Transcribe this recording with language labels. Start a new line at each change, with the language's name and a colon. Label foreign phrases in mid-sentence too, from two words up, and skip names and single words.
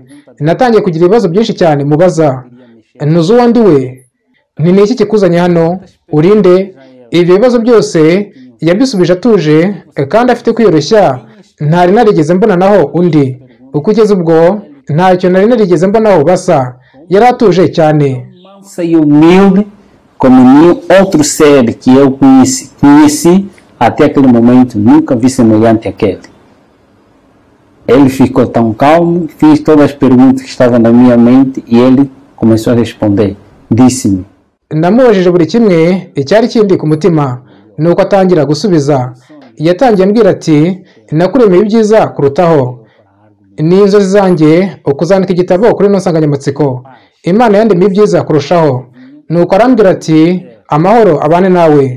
Kinyarwanda: Natangiye kugira ibibazo byinshi cyane mubaza, ntuzi uwo ndi we, ni iki kikuzanye hano, urinde? Ibyo bibazo byose yabisubije atuje kandi afite kwiyoroshya. Ntari narigeze mbonanaho undi, kugeza ubwo ntacyo nari narigeze mbonaho basa. Yari atuje cyane.
Portuguese: E humilde como nenhum outro ser que eu conheci até aquele momento, nunca vi semelhante àquele. Ele ficou tão calmo, fiz todas as perguntas que estavam na minha mente e ele começou a responder. Disse-me:
Kinyarwanda: namubajije buri kimwe icyari kindi ku mutima, nuko atangira gusubiza. Yatangiye ambwira ati, nakuremeye ibyiza kurutaho, ni inzozi zanjye ukuzandika igitabo kuri ino nsanganyamatsiko, Imana yandemye ibyiza kurushaho. Nuko arambwira ati, amahoro abane nawe.